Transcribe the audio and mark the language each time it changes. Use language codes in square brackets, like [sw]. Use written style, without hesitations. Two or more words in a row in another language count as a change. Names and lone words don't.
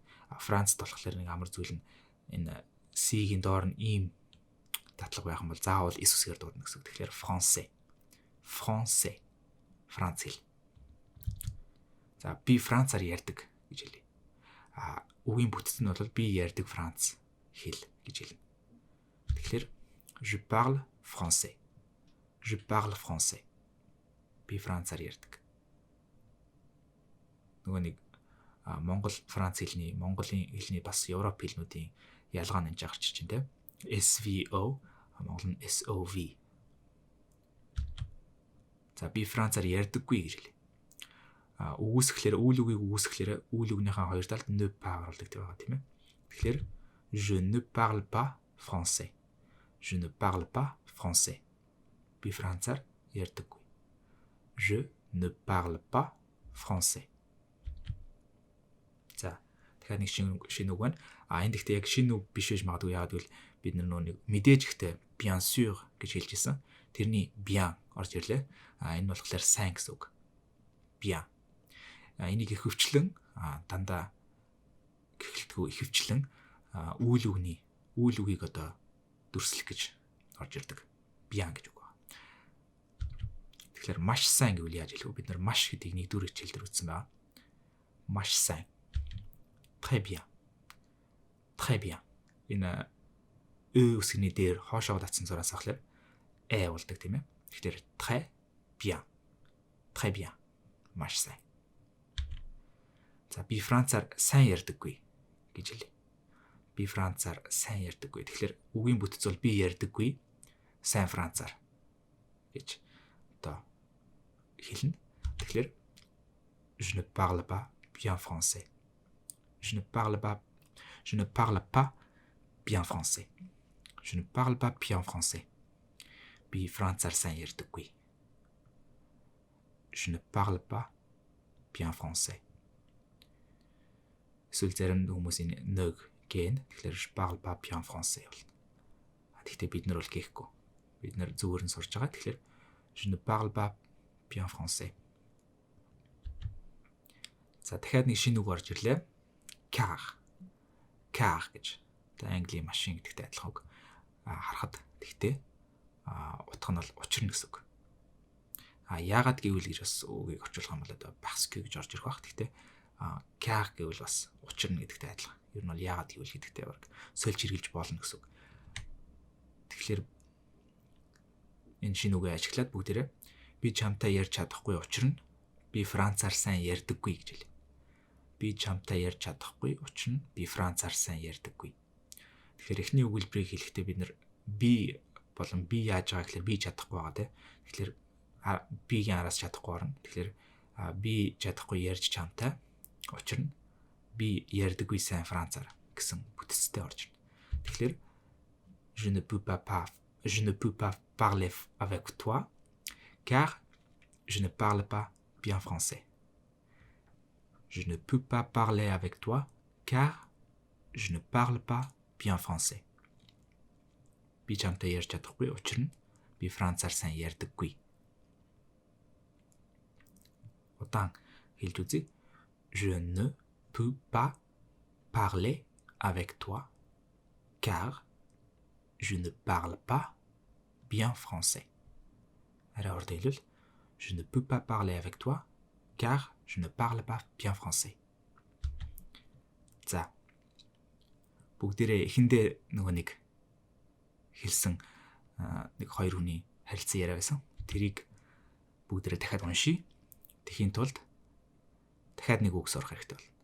[mn] Францд болохоор нэг амар зүйл нь энэ си-гийн доор нь ийм татлага байх юм бол заавал ис үсгээр дуудана гэсэн. [fr] Тэгэхээр français. Français. [mn] Франц хэл. За би францаар ярьдаг гэж хэлье. Үгийн бүтцэн нь бол би ярьдаг франц хэл гэж хэлнэ. [fr] Тэгэхээр je parle français. Je parle français. [mn] Би францаар ярьдаг. Нөгөө нэг Монгол, Франц хэлний, Монголын хэлний бас Европ хэлнүүдийн ялгаа нь энэ гарч чинь те. SVO, Монгол нь SOV. За би Францаар ярьдаггүй гэж хэлээ. Үгүйсэхлээр үйл үгийг үгүйсэхлээр үйл үгнийхээ хоёр талд [fr] ne pas [mn] оруулдаг байгаа тийм ээ. [fr] Тэгэхээр je ne parle pas français. Je ne parle pas français. [mn] Би Францаар ярьдаггүй. [fr] Je ne parle pas français. [mn] За тэгэхээр нэг шинэ үг байна. Энд гэхдээ яг шинэ үг биш байж магадгүй. Яагаад гэвэл бид нэг мэдээж ихтэй [fr] bien sûr [mn] гэж хэлж ирсэн. Тэрний bien орж ирлээ. Энэ болохоор сайн гэсэн үг. Bien. Энийг их хөвчлэн дандаа гэхэлтгүй ихэвчлэн үйл үгийг одоо дүрслэх гэж орж ирдэг. Bien гэж үг байна. Тэгэхээр маш сайн гэвэл яаж хэлэх вэ? Бид нар маш гэдгийг нэгдүгээр хичээл дээр үзсэн байна. Маш сайн. [fr] Très bien. Très bien. [mn] Энэ үсгний дээр хоошоо татсан зураас ахлаар болдог тийм ээ. [fr] Тэгэхээр très bien. Très bien. [mn] Маш сайн. За би Францаар сайн ярьдаггүй гэж хэлээ. Би Францаар сайн ярьдаггүй. Тэгэхээр үгийн бүтц бол би ярьдаггүй сайн Францаар гэж одоо хэлнэ. [fr] Тэгэхээр je ne parle pas bien français. Je ne parle pas bien français. Je ne parle pas bien français. [mn] Би Францаар сайн ярьдаггүй. [fr] Je ne parle pas bien français. [mn] Эсвэл зарим хүмүүсийн нэг гэн тэгэхээр [fr] je parle pas bien français [mn] болно. Гэхдээ бид нар бол гээхгүй. Бид нар зүгээр нь сурж байгаа. [fr] Тэгэхээр je ne parle pas bien français. [mn] За дахиад нэг шинэ үг орж ирлээ. Car гэж. Одоо английн машин гэдэгтэй адилхан үг. Харахад тэгтээ утга нь бол учрна гэсэн үг. Яагаад гэвэл гэж бас үгийг орчуулах юм бол одоо [fr] parce que [mn] гэж орж ирэх бах. Тэгтээ car гэвэл бас учрна гэдэгтэй адилхан. Ер нь бол яагаад гэвэл гэдэгтэй баг сольж хэрглэж болно гэсэн үг. Тэгэхээр энэ шинэ үгээ ашиглаад бүгдээрээ би чамтай ярьж чадахгүй учрна. Би Францаар сайн ярьдаггүй гэж хэлээ. Би чамтай ярьж чадахгүй учрна. Би Францаар сайн ярьдаггүй. Тэгэхээр эхний өгүүлбэрийг хэлэхдээ бид нар би болон би яаж байгаа гэхээр би чадахгүй байгаа те. Тэгэхээр бигийн араас чадахгүй орно. Тэгэхээр би чадахгүй ярьж чамтай учрна. Би ярьдаггүй сайн Францаар гэсэн бүтцтэй орж ирнэ. [fr] Тэгэхээр je ne peux pas parler avec toi car je ne parle pas bien français. Je ne peux pas parler avec toi car je ne parle pas bien français. [mn] Би чамтай ярьж чадахгүй учрна. Би Францаар сайн ярьдаггүй. Удаан хэлж үзье. [fr] Je ne peux pas parler avec toi car je ne parle pas bien français. Alors, je ne peux pas parler avec toi car je ne parle pas bien français. [mn] За. Бүгдээрээ эхэндээ нөгөө нэг хэлсэн нэг хоёр хүний харилцан яриа байсан. Тэрийг бүгдээрээ дахиад уншия. Тэхийн тулд дахиад нэг үг сурах хэрэгтэй болно.